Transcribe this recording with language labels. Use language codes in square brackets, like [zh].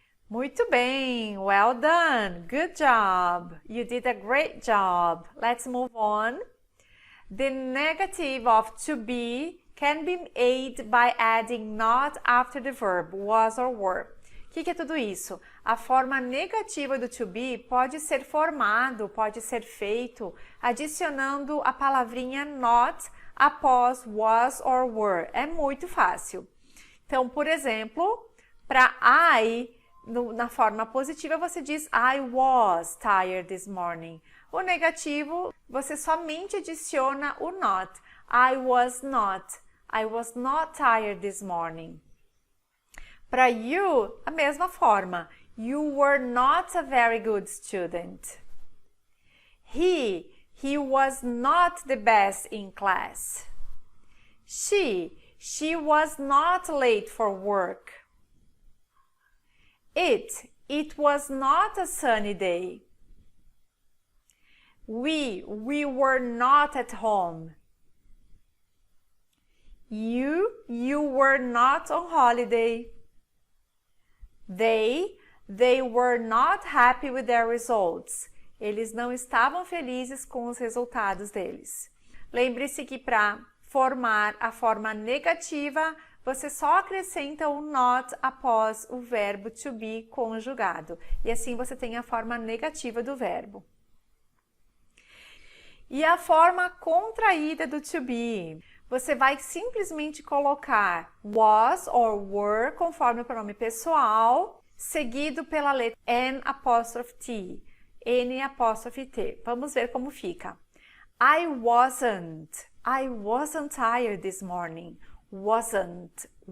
[pt] Muito bem, [en] well done, good job. You did a great job. Let's move on. The negative of to be can be made by adding not after the verb was or were. O [pt] que é tudo isso? A forma negativa do to be pode ser formado, pode ser feito adicionando a palavrinha not após was or were. É muito fácil. Então, por exemplo, para I, na forma positiva, você diz [en] I was tired this morning. [pt] O negativo, você somente adiciona o not. [en] I was not tired this morning. [pt] Para you, a mesma forma. [en] You were not a very good student. He was not the best in class. She was not late for work. It was not a sunny day. We were not at home. You were not on holiday. They were not happy with their results. [pt] Eles não estavam felizes com os resultados deles. Lembre-se que para formar a forma negativa, você só acrescenta o not após o verbo to be conjugado. E assim você tem a forma negativa do verbo. E a forma contraída do to be? Você vai simplesmente colocar was or were conforme o pronome pessoal, seguido pela letra N apóstrofe T. N apóstrofe T. Vamos ver como fica. [en] I wasn't tired this morning. Wasn't.